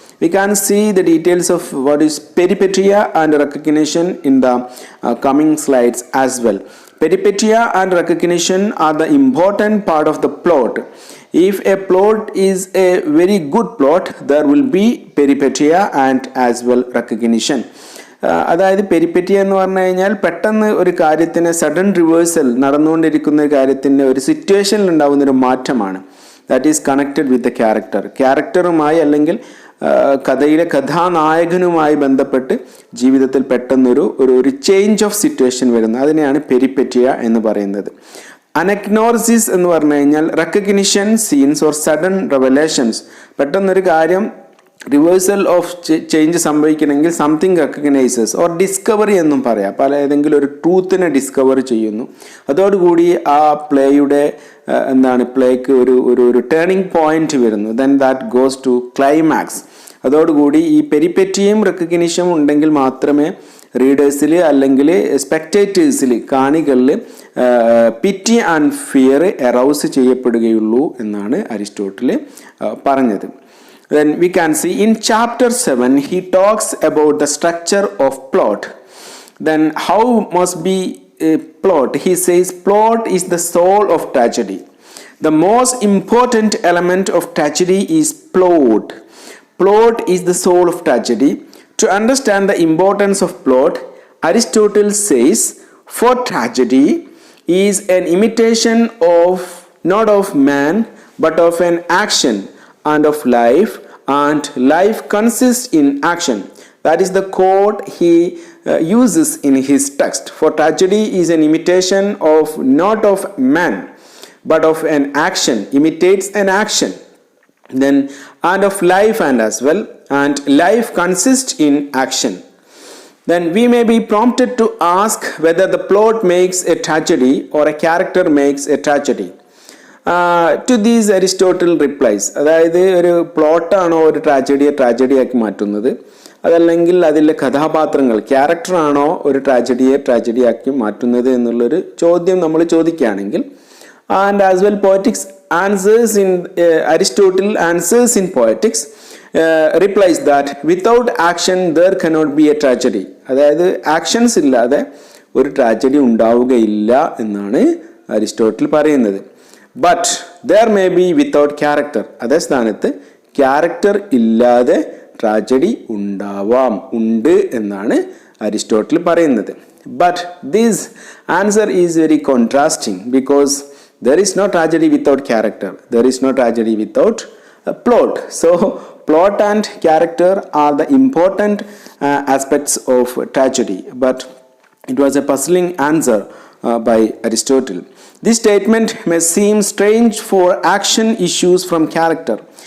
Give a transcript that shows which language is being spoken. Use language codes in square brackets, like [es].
[en] We can see the details of what is peripatea and recognition in the coming slides as well. Peripatea and recognition are the important part of the plot. If a plot is a very good plot, there will be peripatea and as well recognition. [ml] അതായത് പെരിപ്പറ്റിയ എന്ന് പറഞ്ഞു കഴിഞ്ഞാൽ പെട്ടെന്ന് ഒരു കാര്യത്തിന് sudden reversal നടന്നുകൊണ്ടിരിക്കുന്ന ഒരു കാര്യത്തിൻ്റെ ഒരു സിറ്റുവേഷനിൽ ഉണ്ടാകുന്നൊരു മാറ്റമാണ്. [en] that is connected with the [ml] ക്യാരക്ടറുമായി അല്ലെങ്കിൽ കഥയിലെ കഥാനായകനുമായി ബന്ധപ്പെട്ട് ജീവിതത്തിൽ പെട്ടെന്നൊരു ഒരു ചേഞ്ച് ഓഫ് സിറ്റുവേഷൻ വരുന്നത്, അതിനെയാണ് പെരിപ്പറ്റിയ എന്ന് പറയുന്നത്. അനഗ്നോസിസ് എന്ന് പറഞ്ഞു കഴിഞ്ഞാൽ [en] recognition, scenes or sudden revelations, [ml] പെട്ടെന്നൊരു കാര്യം [en] Reversal of change സംഭവിക്കണമെങ്കിൽ something recognises or discovery എന്നും പറയാം. [ml] പല ഏതെങ്കിലും ഒരു ട്രൂത്തിനെ ഡിസ്കവർ ചെയ്യുന്നു. അതോടുകൂടി ആ പ്ലേയുടെ പ്ലേക്ക് ഒരു ടേണിംഗ് പോയിന്റ് വരുന്നു. [en] Then that goes to climax. [ml] അതോടുകൂടി ഈ പെരിപെറ്റിയും റെക്കഗ്നിഷനും ഉണ്ടെങ്കിൽ മാത്രമേ റീഡേഴ്സിൽ അല്ലെങ്കിൽ സ്പെക്ടേറ്റേഴ്സിൽ കാണികളിൽ [en] pity and fear arouse [ml] ചെയ്യപ്പെടുകയുള്ളൂ എന്നാണ് അരിസ്റ്റോട്ടിൽ പറഞ്ഞത്. [en] Then we can see in chapter 7 he talks about the structure of plot. Then how must be a plot? He says plot is the soul of tragedy. The most important element of tragedy is plot. Plot is the soul of tragedy. To understand the importance of plot, Aristotle says for tragedy is an imitation of not of man but of an action and of life, and life consists in action. That is the quote he uses in his text. For tragedy is an imitation of not of man but of an action, imitates an action, then and of life and as well, and life consists in action. Then we may be prompted to ask whether the plot makes a tragedy or a character makes a tragedy. To these Aristotle replies, [ml] അതായത് ഒരു പ്ലോട്ടാണോ ഒരു ട്രാജഡിയാക്കി മാറ്റുന്നത്, അതല്ലെങ്കിൽ അതിലെ കഥാപാത്രങ്ങൾ ക്യാരക്ടറാണോ ഒരു ട്രാജഡിയാക്കി മാറ്റുന്നത് എന്നുള്ളൊരു ചോദ്യം നമ്മൾ ചോദിക്കുകയാണെങ്കിൽ, [en] And as well Poetics answers in Aristotle answers in Poetics replies that without action there cannot be a tragedy. [ml] അതായത് ആക്ഷൻസ് ഇല്ലാതെ ഒരു ട്രാജഡി ഉണ്ടാവുകയില്ല എന്നാണ് അരിസ്റ്റോട്ടിൽ പറയുന്നത്. [en] but there may be without character, [ml] അതേ സ്ഥാനത്ത് ക്യാരക്ടർ ഇല്ലാതെ ട്രാജഡി ഉണ്ട് എന്നാണ് അരിസ്റ്റോട്ടിൽ പറയുന്നത്. [en] But this answer is very contrasting because there is no tragedy without character, there is no tragedy without plot. So plot and character are the important aspects of tragedy, but it was a puzzling answer by Aristotle. This statement may seem strange for action issues from character.